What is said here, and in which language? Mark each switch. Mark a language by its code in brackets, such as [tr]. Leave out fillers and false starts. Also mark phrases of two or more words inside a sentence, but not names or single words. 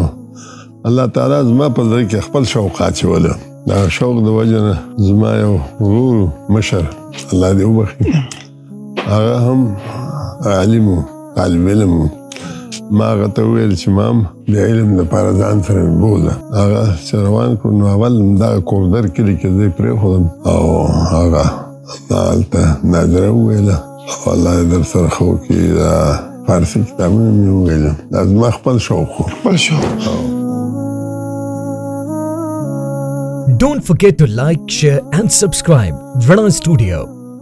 [ps] وه الله تعالی زما په زړه کې خپل شوق اچولی دا شوق د وجه نه زما یو ورور مشر الله دې وبخي هغه هم عالم و طالب علم و ما هغه ته وویل چې ما هم د علم دپاره ځان سره بوځه هغه چې روان کړو نو اول دغه کوردر کلي کې زه یې پرېښودم او هغه ما هلته نادره وویله او الله یې در سره ښه وکړي دا فارسي کتابونه مې وویل دا زما خپل شوق و خپل شوق. [en] Don't forget to like, share and subscribe Rana Studio.